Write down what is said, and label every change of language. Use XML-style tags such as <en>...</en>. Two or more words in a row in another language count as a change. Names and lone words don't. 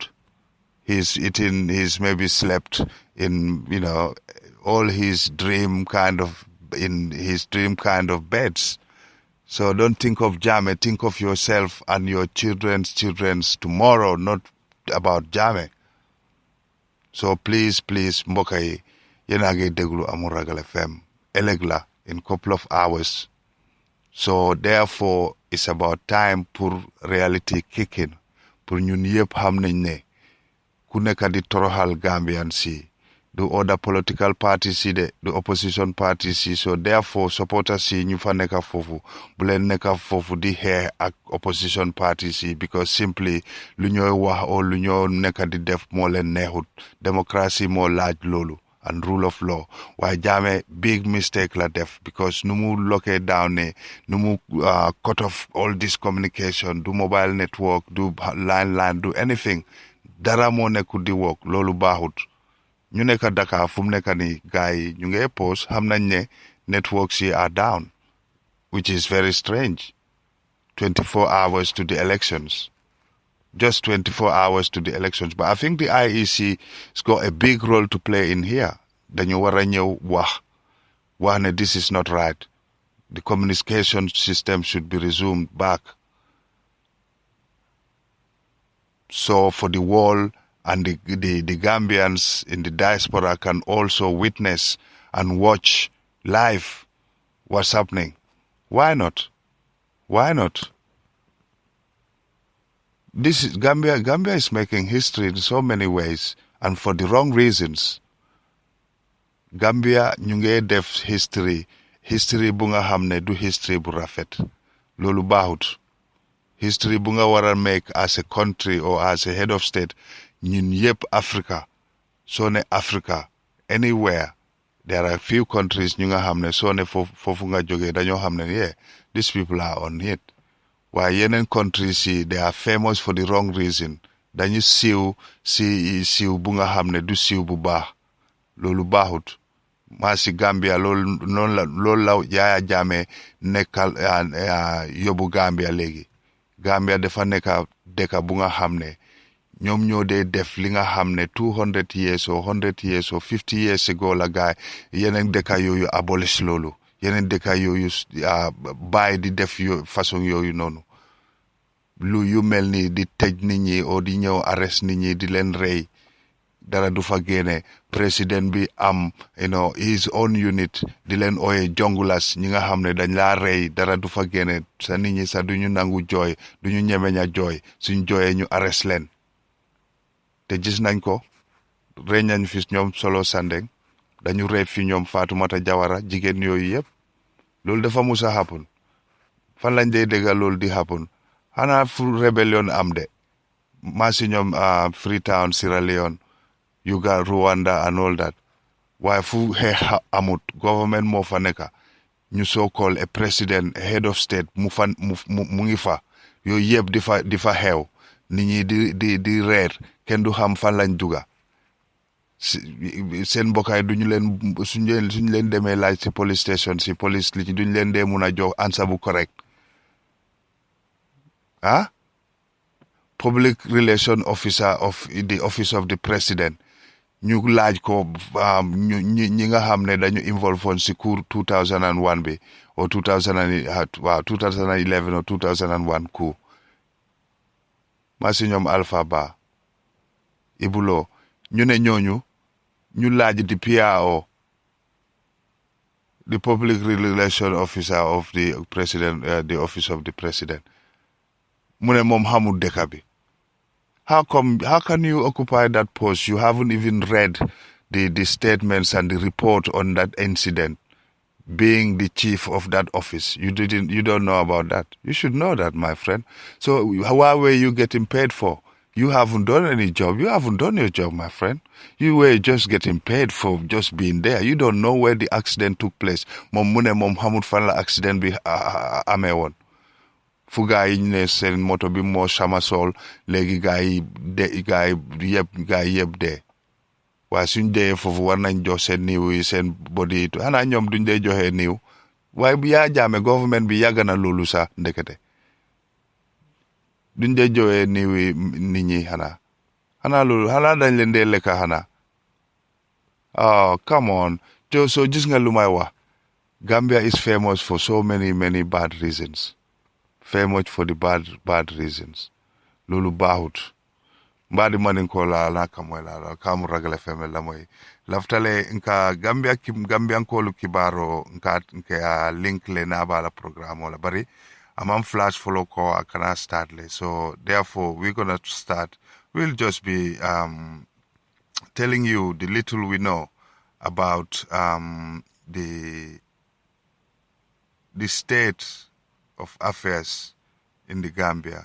<en>He's maybe slept in, all his dream kind of beds. So don't think of Jame, think of yourself and your children's tomorrow, not about Jame. So please,</en> <wo>mbokk yi, yéen a ngi déglu Amul Ragal FM, ëllëg la</wo> <en>in couple of hours. So therefore, it's about time pour reality kick in.</en> <wo>Pour ñun yëpp xam nañ ne ku nekk di toroxal Gambian si</wo> <en>the other political parties</en> <wo>si</wo> <en>the opposition parties</en> <wo>si</wo> <en>so therefore supporters</en> <wo>si ñu fa nekk foofu bu leen nekk foofu di xeex ak</wo> <en>opposition parties</en> <wo>si</wo> <en>because simply</en> <wo>lu ñooy wax o lu ñoo nekk di def moo leen neexut democracy moo laaj loolu</wo> <en>and rule of law</en> <wo>waaye Jammeh</wo> <en>big mistake</en> <wo>la def because nu mu lockee down ne nu mu</wo> <en>cut off all this communication</en> <wo>du</wo> <en>mobile network</en> <wo>du line du anything dara moo nekkul di work loolu baaxut ñu nekk Dakar fu mu nekk ni gars yi ñu ngi post xam nañ ne</wo> <en>networks yi are down which is very strange 24 hours to the elections just 24 hours to the elections but I think the IEC has got a big role to play in here</en> <wo>dañu war a ñëw wax ne</wo> <en>this is not right the communication system should be resumed back so for the world and the Gambians in the diaspora can also witness and watch live what's happening. Why not? Why not? This is Gambia is making history in so many ways and for the wrong reasons.</en> <wo>Gambia ñu ngi def history bu nga xam ne du history bu rafet loolu baaxut history bu nga war a</wo> <en>make as a country or as a head of state</en> <wo>ñun yëpp Africa soo ne Africa</wo> <en>anywhere there are a few countries</en> <wo>ñu nga xam ne soo ne foofu nga jógee dañoo xam ne</wo> <en>yeah these people are on it</en> <wo>waaye yeneen countries yi</wo> <en>they are famous for the wrong reason</en> <wo>dañu siiw bu nga xam ne du siiw bu baax loolu baaxut maa si Gambia loolu la Yaya Jammeh nekkal yóbbu Gambia léegi Gambia dafa nekk dëkk bu nga xam ne ñoom ñoo dee def li nga xam ne</wo> <en>200 years or 100 years or 50 years ago</en> <wo>la gaay yeneen dëkk yooyu abolish loolu yeneen dëkk yooyu bàyyi di def façon yooyu noonu lu yu mel ni di tëj nit ñi o di ñëw arrest nit ñi di leen rey dara du fa génne président bi am</wo> <en>his own unit</en> <wo>di leen ooye jongulas ñi nga xam ne dañ laa rey dara du fa génne sa nit ñi sax duñu nangu jooy duñu ñemeñ a jooy suñ jooyee ñu arrest leen te gis nañ ko rey nañ fi ñoom Solo Sandeng dañu rey fi ñoom Fatoumata Jawara jigéen yooyu yëpp loolu dafa mus a happen fan lañ dee dégga loolu di happen xanaa fu rébellion am de maa si ñoom Freetown Sierra Leone Uganda Rwanda</wo> <en>and all that</en> <wo>waaye fu xeex amut government moo fa nekka ñu</wo> <en>so call a president a head of state</en> <wo>mu ngi fa yooyu yëpp di fa xew nit ñi di reer kenn du xam fan lañ duga seen mbokkaay duñu leen suñu leen demee laaj ci police station ci police li ci duñu leen dee mun a jox answer bu correct</wo> <en>public relation officer of the office of the president</en> <wo>ñu laaj ko ñi nga xam ne dañu involve woon ci cour 2001 bi o 2011 or 2001 coup maa si ñoom Alpha Ba Ibulo ñu ne ñooñu ñu laaj di PRO</wo> <en>the public relation officer of the president the office of the president</en> <wo>mu ne moom xamul dëkk bi</wo> <en>how can you occupy that post you haven't even read the statements and the report on that incident being the chief of that office you don't know about that you should know that my friend so why were you getting paid for you haven't done any job you haven't done your job my friend you were just getting paid for just being there you don't know where the accident took place</en> <wo>moom mu ne moom xamul fan la accident bi amee woon fu gaa yi ne seen moto bi moo chamasol léegi gaa yi yëpp dee waaye suñ dee foofu war nañ jox seen niiw yi seen body yi xanaa ñoom duñ dee joxe niiw waaye bu yaa jaame government bi yàgg na loolu sax ndekete duñ dee joxe niiw yi nit ñi xanaa loolu xanaa dañ leen dee lekka xanaa</wo> <en>oh come on</en> <wo>so gis nga lu may</wo> <en>wax Gambia is famous for so many bad reasons famous for the bad reasons</en> <wo>loolu baaxut mbadi</wo> <man>manin ko la kamoy la kamu ragale feme la moy laftale nka Gambian ko kibaro nka link le na bala programme wala bari amam flash follow ko akana start le</man> <en>so therefore we're going to start we'll just be telling you the little we know about the state of affairs in the Gambia.</en>